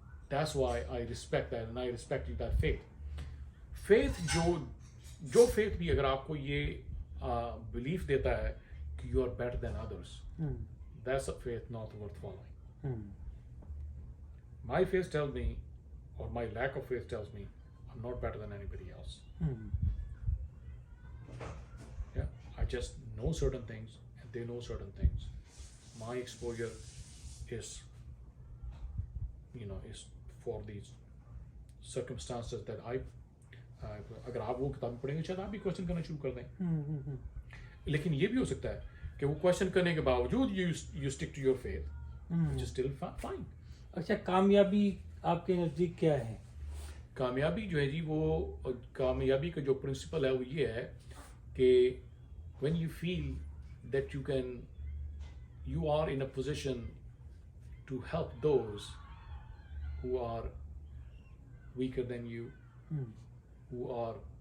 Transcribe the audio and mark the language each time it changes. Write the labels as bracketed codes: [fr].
[en] That's why I respect that and I respect that faith. Faith [ur] جو [en] faith [ur] بھی اگر آپ کو یہ [en] belief [ur] دیتا ہے کہ [en] you are better than others, that's a faith not worth following. My faith tells me, or my lack of faith tells me, I'm not better than anybody else. Yeah, I just know certain things and they know certain things. My exposure is, is for these circumstances that [ur] اگر آپ وہ کتاب پڑھیں گے شاید آپ بھی question کرنا شروع کر دیں, لیکن یہ بھی ہو سکتا ہے کہ وہ کوشچن کرنے کے باوجود [en] you stick to your faith, which is still fine. [ur] اچھا, کامیابی آپ کے نزدیک کیا ہے؟ کامیابی جو ہے جی, وہ کامیابی کا جو پرنسپل ہے وہ یہ ہے کہ [en] when you feel that you are in a position to help those who are weaker than you, who are